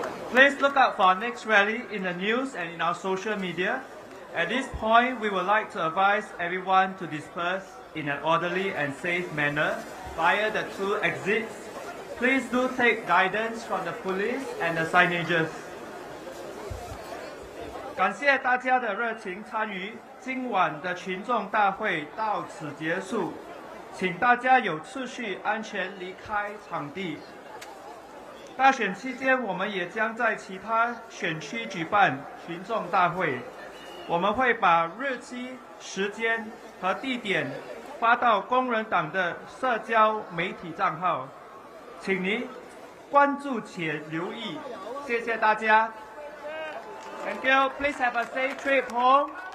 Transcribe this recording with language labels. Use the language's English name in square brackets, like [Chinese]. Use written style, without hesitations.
[English] Please look out for our next rally in the news and in our social media. At this point, we would like to advise everyone to disperse in an orderly and safe manner via the 2 exits. Please do take guidance from the police and the signages. [Chinese] 感谢大家的热情参与，今晚的群众大会到此结束，请大家有秩序、安全离开场地。大选期间，我们也将在其他选区举办群众大会，我们会把日期、时间和地点发到工人党的社交媒体账号，请您关注且留意。谢谢大家。 [English] Thank you. Please have a safe trip home.